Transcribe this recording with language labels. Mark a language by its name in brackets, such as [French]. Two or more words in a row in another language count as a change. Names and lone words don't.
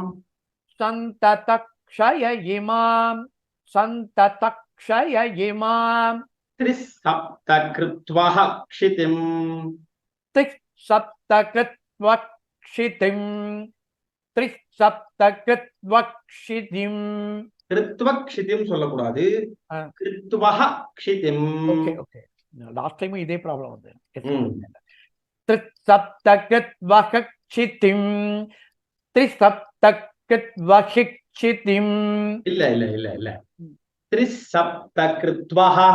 [Sanskrit] सन्ततक्षय इमाम् सन्ततक्षय इमाम् त्रिसप्तकृत्वः क्षितिम् त्रिसप्तकृत्वक्षितिम् त्रिसप्तकृत्वक्षितिम् [Tamil] கிருத்வக்ஷிதிம் சொல்லக்கூடாது ஆ. [Sanskrit] कृत्वः क्षितिम् [English] okay okay last time [Tamil] இதே ப்ராப்ளம் வந்து [Sanskrit] त्रिसप्तकृत्वक्षितिम् त्रिसप्तकृत्वक्षितिम् [Tamil] இல்ல இல்ல இல்ல இல்ல त्रिसप्तकृत्वः